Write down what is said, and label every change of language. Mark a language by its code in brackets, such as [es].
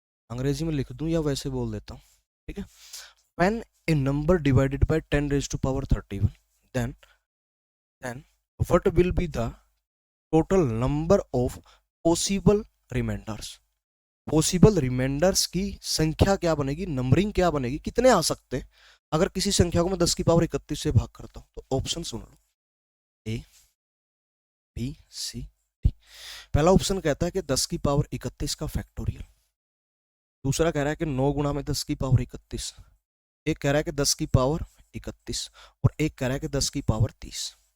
[hi] अंग्रेजी में लिख दूं या वैसे बोल देता हूं, ठीक है। [en] When a number divided by 10 raised to power 31 then then what will be the total number of possible remainders? [hi] Possible reminders की संख्या क्या बनेगी, नंबरिंग क्या बनेगी, कितने आ सकते हैं अगर किसी संख्या को मैं 10 की पावर 31 से भाग करता हूं? तो option soon low, A B C D. पहला ऑप्शन कहता है कि 10 की पावर 31 का फैक्टोरियल, दूसरा कह रहा है कि 9 गुणा में 10 की पावर 31, एक कह रहा है कि 10 की पावर 31 और एक कह रहा है कि 10 की पावर 30।